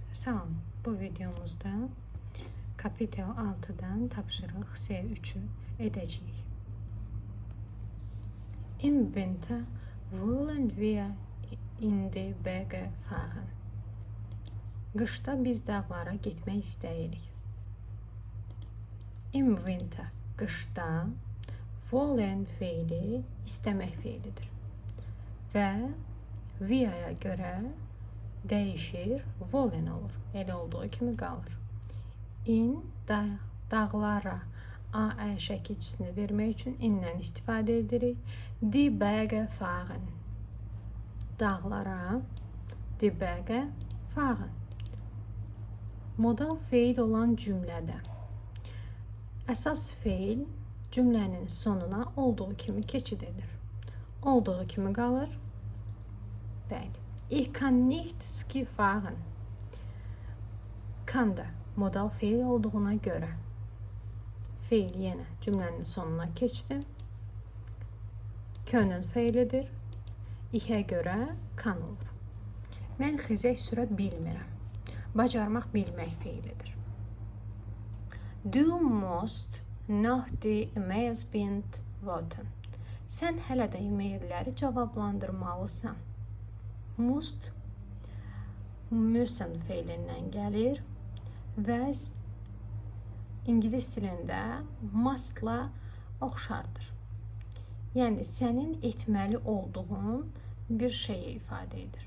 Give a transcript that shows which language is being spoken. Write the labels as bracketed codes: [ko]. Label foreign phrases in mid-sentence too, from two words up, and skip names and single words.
[az] Salam, bu videomuzda kapitel 6'dan tapşırıq C3'ü edəcəyik. [de] Im Winter wollen wir in die Berge fahren. [az] Qışda biz dağlara getmək istəyirik. [de] Im Winter, [az] qışda, wollen fiili istəmək fiilidir. Və wir-yə görə dəyişir, wollen olur. Elə olduğu kimi qalır. In dağlara AE şəkilçisini vermək üçün indən istifadə edirik. [de] Die Berge fahren. [az] Dağlara [de] die Berge fahren. [az] Modal feil olan cümlədə əsas feil cümlənin sonuna olduğu kimi keçid edir. Olduğu kimi qalır. Bəli. [de] Ich kann nicht Ski fahren. [az] Kann da modal feil olduğuna görə feil yenə cümlənin sonuna keçdi. Können feilidir. İhə görə kan olur. Mən xizək sürə bilmirəm. Bacarmaq bilmək feilidir. [de] Du musst noch die E-mails beantworten. [az] Sən hələ də e-mailləri cavablandırmalısan. Must müssen feilindən gəlir və ingilis dilində mustla oxşardır. Yəni sənin etməli olduğun bir şeyi ifadə edir.